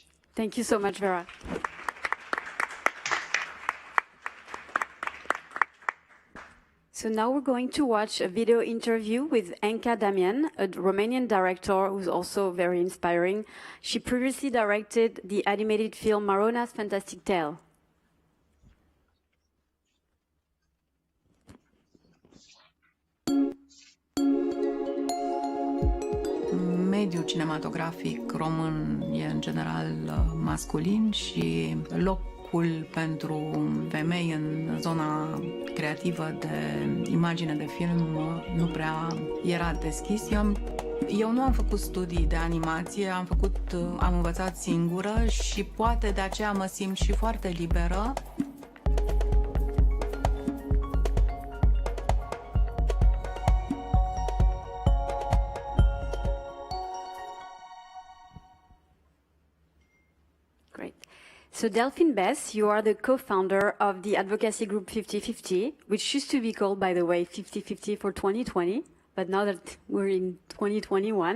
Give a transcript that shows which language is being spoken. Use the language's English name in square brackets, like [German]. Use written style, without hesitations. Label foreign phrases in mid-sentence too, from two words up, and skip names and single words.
[English] Thank you so much, Věra. So now we're going to watch a video interview with Anca Damian, a Romanian director who's also very inspiring. She previously directed the animated film Marona's Fantastic Tale. [Romanian] Mediul cinematografic român e în general masculin și locul pentru femei în zona creativă de imagine de film nu prea era deschis. Eu nu am făcut studii de animație, am învățat singură și poate de aceea mă simt și foarte liberă. [English] So Delphyne Besse, you are the co-founder of the advocacy group 50/50, which used to be called, by the way, 50/50 for 2020, but now that we're in 2021.